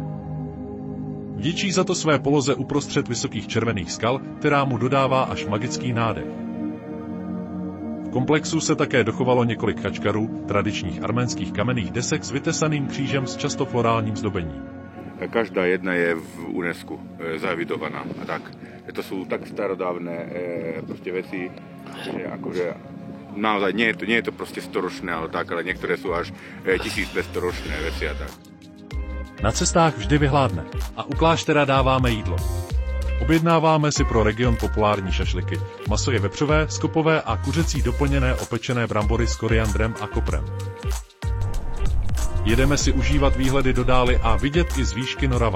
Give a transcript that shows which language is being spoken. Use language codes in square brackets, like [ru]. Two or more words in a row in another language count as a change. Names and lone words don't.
[cs] Vděčí za to své poloze uprostřed vysokých červených skal, která mu dodává až magický nádech. V komplexu se také dochovalo několik chačkarů, tradičních arménských kamenných desek s vytesaným křížem s často florálním zdobením. [sk] Každá jedna je v UNESCO zaevidovaná a tak. To sú tak starodávne proste veci, že akože naozaj nie je to proste storočné, ale niektoré sú až 1500-ročné veci a tak. [cs] Na cestách vždy vyhládne a u kláštera dáváme jídlo. Objednáváme si pro region populární šašliky, maso je vepřové, skopové a kuřecí doplněné opečené brambory s koriandrem a koprem. Jedeme si užívat výhledy do dály a vidět i z výšky Noravan.